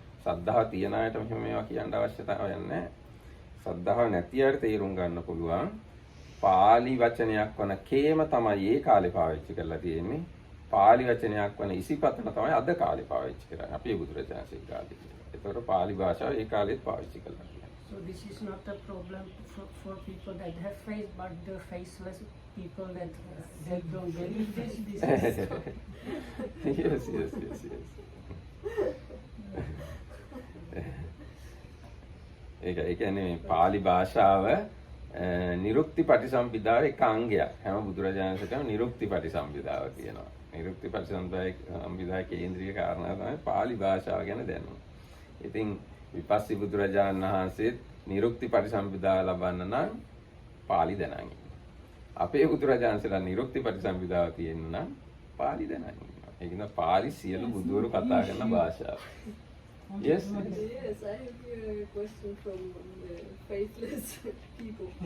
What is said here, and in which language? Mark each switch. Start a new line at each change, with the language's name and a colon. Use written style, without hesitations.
Sinhala: ශ්‍රද්ධාව තියන අයට මෙහෙම මේවා කියන්න අවශ්‍යතාවයක් නැහැ. ශ්‍රද්ධාව නැති අයට තේරුම් ගන්න පුළුවන්. පාලි වචනයක් වන කේම තමයි ඒ කාලේ පාවිච්චි කරලා තියෙන්නේ. පාලි වචනයක් වන ඉසිපතන තමයි අද කාලේ පාවිච්චි කරන්නේ. අපේ බුදුරජාණන්සේ කාලේ. ඒතකොට පාලි භාෂාව ඒ කාලෙත් පාවිච්චි කළා.
English: So this is not a problem for people that have faith, but the faceless people that don't believe this. This is yes.
Sinhala: ඒ කියන්නේ පාලි භාෂාව නිරුක්ති පටිසම්භිදාවේ එක අංගයක්. හැම බුදුරජාණන්සේටම නිරුක්ති පටිසම්භිදාව කියනවා. නිරුක්ති පටිසම්භිදාවේ කේන්ද්‍රීය කාරණා තමයි පාලි භාෂාව ගැන දැනුම. ඉතින් විපස්සී බුදුරජාණන් වහන්සේත් නිරුක්ති පටිසම්භිදාව ලබන්න නම් පාලි දැනන් ඉන්න. අපේ බුදුරජාණන්සේලා නිරුක්ති පටිසම්භිදාව තියෙන්න නම් පාලි දැනන් ඉන්නවා. ඒක න පාලි සියලු බුදුවරු කතා කරන භාෂාව.
English: Yes. Yes, I have here a question from the faithless people.